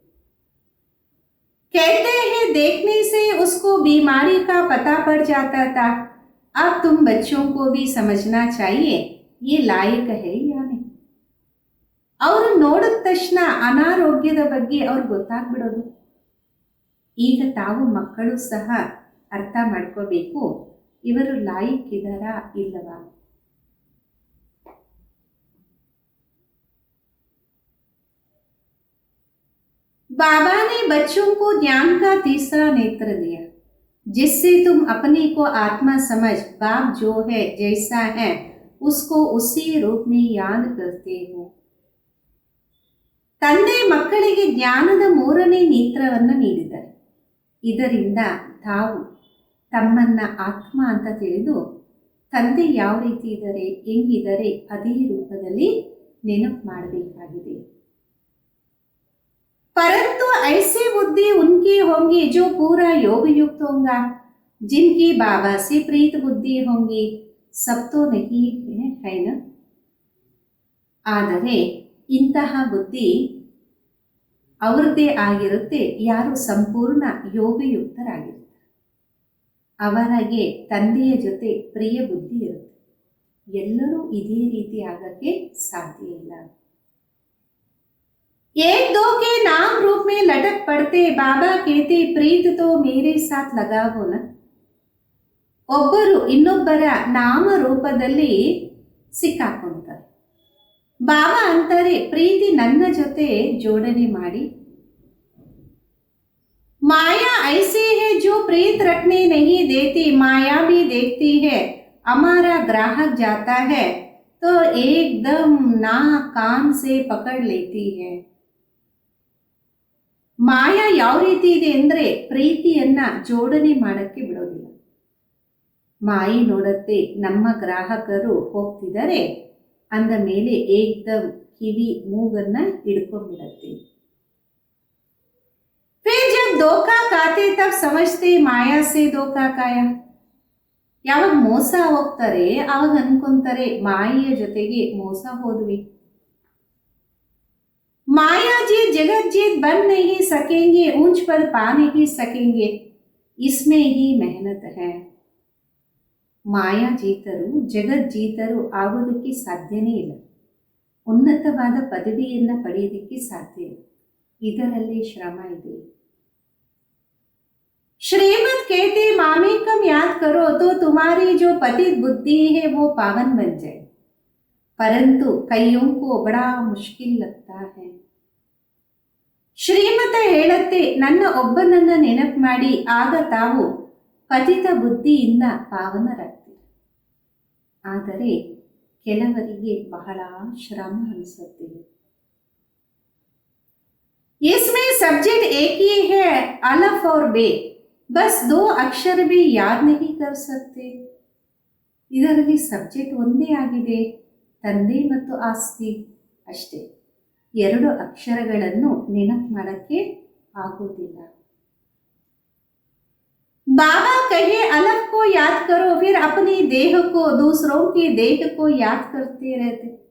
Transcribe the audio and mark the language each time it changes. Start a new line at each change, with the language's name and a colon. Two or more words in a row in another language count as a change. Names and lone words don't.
Hindi: कहते हैं देखने से उसको बीमारी का पता पड़ जाता था. अब तुम बच्चों को भी समझना चाहिए ये लायक है या नहीं.
Kannada: ಅವರು ನೋಡಿದ ತಕ್ಷಣ ಅನಾರೋಗ್ಯದ ಬಗ್ಗೆ ಅವ್ರಿಗೆ ಗೊತ್ತಾಗ್ಬಿಡೋದು. ಈಗ ತಾವು ಮಕ್ಕಳು ಸಹ ಅರ್ಥ ಮಾಡ್ಕೋಬೇಕು, ಇವರು ಲಾಯಕ್ ಇದ್ದಾರಾ ಇಲ್ಲವಾ.
Hindi: बाबा ने बच्चों को ज्ञान का तीसरा नेत्र दिया, जिससे तुम अपने को आत्मा समझ बाप जो है जैसा है उसको उसी रूप में याद करते हो.
Kannada: ತಂದೆ ಮಕ್ಕಳಿಗೆ ಜ್ಞಾನದ ಮೂರನೇ ನೇತ್ರವನ್ನು ನೀಡಿದ್ದಾರೆ. ಇದರಿಂದ ತಾವು ತಮ್ಮನ್ನ ಆತ್ಮ ಅಂತ ತಿಳಿದು ತಂದೆ ಯಾವ ರೀತಿ ಇದ್ದಾರೆ, ಹೆಂಗಿದ್ದಾರೆ ಅದೇ ರೂಪದಲ್ಲಿ ನೆನಪು ಮಾಡಬೇಕಾಗಿದೆ.
Hindi: परंतु ऐसी बुद्धि उनकी होंगी जो पूरा योग युक्त होगा, जिनकी बाबा से प्रीत बुद्धि होंगी. सब तो नहीं है ना.
Kannada: ಆದರೆ ಇಂತಹ ಬುದ್ಧಿ ಅವರದೇ ಆಗಿರುತ್ತೆ ಯಾರು ಸಂಪೂರ್ಣ ಯೋಗಯುಕ್ತರಾಗಿರ್ತಾರೆ. ಅವರಿಗೆ ತಂದೆಯ ಜೊತೆ ಪ್ರಿಯ ಬುದ್ಧಿ ಇರುತ್ತೆ. ಎಲ್ಲರೂ ಇದೇ ರೀತಿ ಆಗಕ್ಕೆ ಸಾಧ್ಯ ಇಲ್ಲ.
Hindi: एक दो के नाम रूप में लटक पड़ते, बाबा कहते प्रीत तो मेरे साथ लगावो ना.
Kannada: ಒಬ್ಬರು ಇನ್ನೊಬ್ಬರ ನಾಮ ರೂಪದಲ್ಲಿ ಸಿಕ್ಕಾಕೊಂತಾರೆ. ಬಾಬಾ ಅಂತಾರೆ ಪ್ರೀತಿ ನನ್ನ ಜೊತೆ ಜೋಡಣೆ ಮಾಡಿ.
Hindi: माया ऐसी है जो प्रीत रखने नहीं देती, माया भी देखती है. हमारा ग्राहक जाता है तो एकदम नाक कान से पकड़ लेती है.
Kannada: ಮಾಯಾ ಯಾವ ರೀತಿ ಇದೆ ಅಂದರೆ ಪ್ರೀತಿಯನ್ನ ಜೋಡಣೆ ಮಾಡಕ್ಕೆ ಬಿಡೋದಿಲ್ಲ. ಮಾಯಿ ನೋಡತ್ತೆ ನಮ್ಮ ಗ್ರಾಹಕರು ಹೋಗ್ತಿದ್ದಾರೆ ಅಂದ ಮೇಲೆ ಏಕ್ದಮ್ ಕಿವಿ ಮೂಗನ್ನ ಹಿಡ್ಕೊಂಡ್ಬಿಡತ್ತೆ.
Hindi: फिर जब धोखा खाते तब समझते माया से धोखा खाया.
Kannada: ಯಾವಾಗ ಮೋಸ ಹೋಗ್ತಾರೆ ಆವಾಗ ಅನ್ಕೊಂತಾರೆ ಮಾಯೆಯ ಜೊತೆಗೆ ಮೋಸ ಹೋದ್ವಿ.
Hindi: माया जीत जगत जीत बन नहीं सकेंगे, ऊंच पर पा नहीं सकेंगे, इसमें ही मेहनत है.
Kannada: ಮಾಯಾ ಜೀತರು ಜಗತ್ ಜೀತರು ಆಗೋದಕ್ಕೆ ಸಾಧ್ಯನೇ ಇಲ್ಲ. ಉನ್ನತವಾದ ಪದವಿಯನ್ನು ಪಡೆಯೋದಕ್ಕೆ ಸಾಧ್ಯ ಇಲ್ಲ. ಇದರಲ್ಲಿ ಶ್ರಮ ಇದೆ.
Hindi: श्रीमत कहते मामेकम याद करो तो तुम्हारी जो पतित बुद्धि है वो पावन बन जाए, परंतु कईयों को बड़ा मुश्किल लगता है.
Kannada: ಶ್ರೀಮತ ಹೇಳತ್ತೆ ನನ್ನ ಒಬ್ಬನನ್ನ ನೆನಪು ಮಾಡಿ ಆಗ ತಾವು ಪತಿತ ಬುದ್ಧಿಯಿಂದ ಪಾವನರಾಗ್ತೀರಿ. ಆದರೆ ಕೆಲವರಿಗೆ ಬಹಳ ಶ್ರಮ ಅನಿಸುತ್ತೆ.
Hindi: इसमें सब्जेक्ट एक ही है, अलफ और बे, बस दो अक्षर भी याद नहीं कर सकते.
Kannada: ಇದರಲ್ಲಿ ಸಬ್ಜೆಕ್ಟ್ ಒಂದೇ ಆಗಿದೆ, ತಂದೆ ಮತ್ತು ಆಸ್ತಿ ಅಷ್ಟೇ. ಎರಡು ಅಕ್ಷರಗಳನ್ನು ನೆನಪು ಮಾಡಕ್ಕೆ ಆಗೋದಿಲ್ಲ.
Hindi: बाबा कहे अलग को याद करो, फिर अपनी देह को दूसरों की देह को याद करते रहते.